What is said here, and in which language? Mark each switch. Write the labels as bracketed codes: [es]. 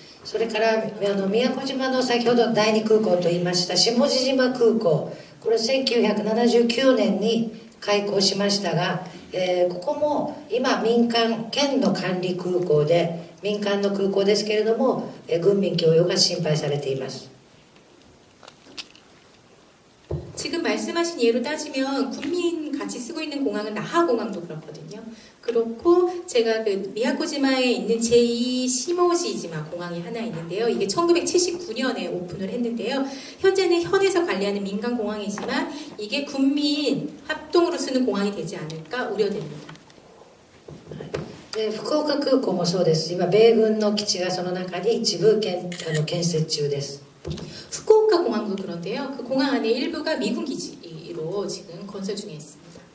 [ja] それから宮古島の先ほど第2空港と言いました下地島空港、これ1979年に開港しましたが、ここも今県の管理空港で民間の空港ですけれども、軍民共用が心配されています。 [ko] 지금 말씀하신 예로 따지면 군민 같이 쓰고 있는 공항은 나하공항도 그렇거든요. 그렇고 제가 그 미야코지마에 있는 제2 시모지지마 공항이 하나 있는데요. 이게 1979년에 오픈을 했는데요. 현재는 현에서 관리하는 민간 공항이지만 이게 군민 합동으로 쓰는 공항이 되지 않을까 우려됩니다. [ja] 福岡空港もそうです。今米軍の基地がその中に一部建設中です。 [ko] 후쿠오카 공항도 그런데요. 그 공항 안에 일부가 미군 기지로 지금 건설 중에 있습니다.